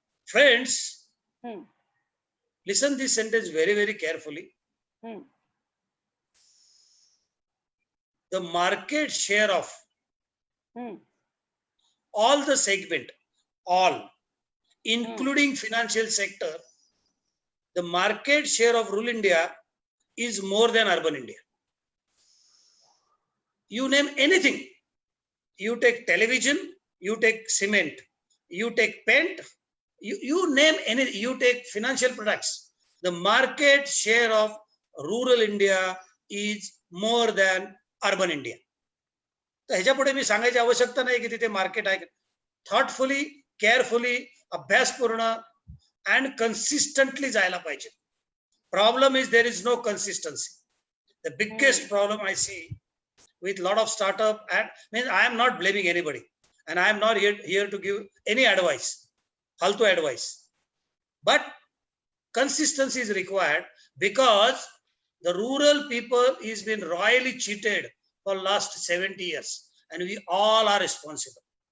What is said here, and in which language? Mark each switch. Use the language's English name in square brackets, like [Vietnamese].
[English] Friends, listen this sentence very very carefully. The market share of all the segment, all including financial sector, the market share of rural India is more than urban India. You name anything, you take television, you take cement, you take paint, you name any, you take financial products, the market share of rural India is more than urban India. [Marathi] तर ह्याच्या पुढे मी सांगायची आवश्यकता नाही की तिथे market आहे. [English] thoughtfully, carefully, [Marathi] अभ्यासपूर्ण [English] and consistently [Marathi] जायला पाहिजे. [English] Problem is there is no consistency. The biggest problem I see with lot of startup, and means I am not blaming anybody and I am not here to give any advice, faltu advice, but consistency is required because the rural people is been royally cheated for last 70 years and we all are responsible.